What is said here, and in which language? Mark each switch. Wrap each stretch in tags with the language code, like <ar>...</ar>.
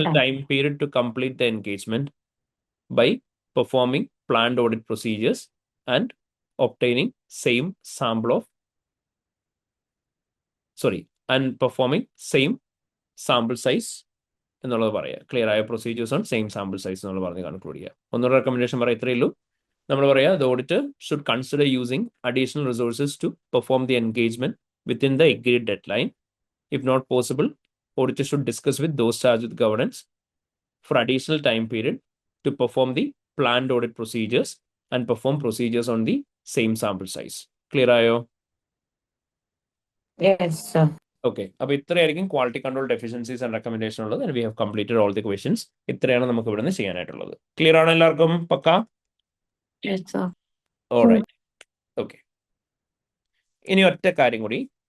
<en>additional time period to complete the engagement by performing planned audit procedures and obtaining same sample of performing same sample size</en> <ml>എന്നുള്ളത് പറയാം. Clear ആയ procedures on same sample size എന്നുള്ള പറഞ്ഞ് conclude ചെയ്യാം. ഒന്നൊരു recommendation പറയാം, ഇത്രയേ ഉള്ളൂ. നമ്മൾ പറയാം</ml> <en>The auditor should consider using additional resources to perform the engagement within the agreed deadline. If not possible, auditor should discuss with those charged with governance for additional time period to perform the planned audit procedures and perform procedures on the same sample size.</en> <ml>Clear ആയോ?</ml> <en>Yes, sir. Okay,</en> <ml>അപ്പോൾ ഇത്രയായിരിക്കും</ml> <en>quality control deficiencies and recommendation</en> <ml>ഉള്ളത്.</ml> <en>And we have completed all the questions.</en> <ml>ഇത്രയാണ് നമുക്ക് ഇവിടെ നിന്ന് ചെയ്യാനായിട്ടുള്ളത്. Clear ആണോ എല്ലാവർക്കും? പക്കാ?</ml> <en>Yes, sir.</en> <ml>ഓൾറൈറ്റ്. ഓക്കെ, ഇനി ഒറ്റ കാര്യം കൂടി.</ml>